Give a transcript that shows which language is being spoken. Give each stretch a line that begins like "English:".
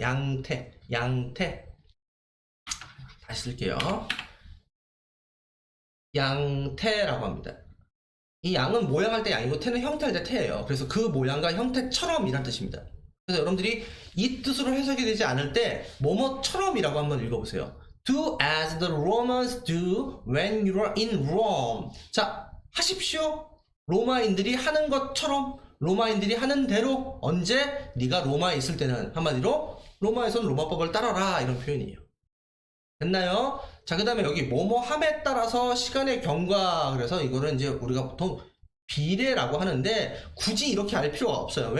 Korean: 양태. 다시 쓸게요. 양태라고 합니다. 이 양은 모양할 때 양이고 태는 형태할 때 태예요. 그래서 그 모양과 형태처럼 이란 뜻입니다. 그래서 여러분들이 이 뜻으로 해석이 되지 않을 때 뭐뭐처럼이라고 한번 읽어보세요.
English: Do as the Romans do when you are in Rome.
Korean: 자, 하십시오. 로마인들이 하는 것처럼, 로마인들이 하는 대로. 언제? 네가 로마에 있을 때는. 한마디로 로마에서는 로마법을 따라라, 이런 표현이에요. 됐나요? 자, 그 다음에 여기 뭐뭐함에 따라서 시간의 경과, 그래서 이거를 이제 우리가 보통 비례라고 하는데 굳이 이렇게 알 필요가 없어요.